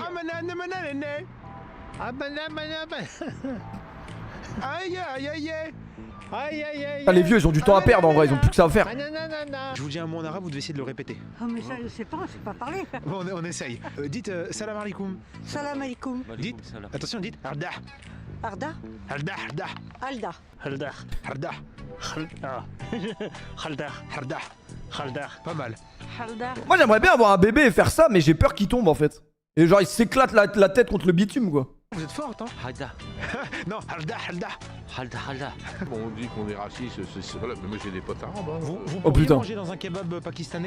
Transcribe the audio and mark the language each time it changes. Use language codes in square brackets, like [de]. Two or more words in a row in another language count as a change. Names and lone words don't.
[fr] Ah banane banane. Ah banane banane. Aïe aïe aïe aïe. Aïe aïe aïe. Ah, les vieux, ils ont du temps à perdre en vrai, ils ont plus que ça à faire. Je vous dis un mot en arabe, vous devez essayer de le répéter. Ah mais ça je sais pas parler. Bon, on essaye. Dites [ar] سلام عليكم. سلام عليكم. [fr] Dites, attention, dites Arda. Arda. Arda, Arda. Alda. Arda. Arda. Arda. Arda. Arda. Pas mal. Halda. Moi j'aimerais bien avoir un bébé et faire ça, mais j'ai peur qu'il tombe en fait. Et genre il s'éclate la tête contre le bitume quoi. Vous êtes forte, hein? Halda, Non, Arda, Arda. halda. Bon, on dit qu'on est raciste, c'est vrai, mais moi j'ai des potes arabes. Hein. Vous Oh, pourriez putain. manger dans un kebab pakistanais?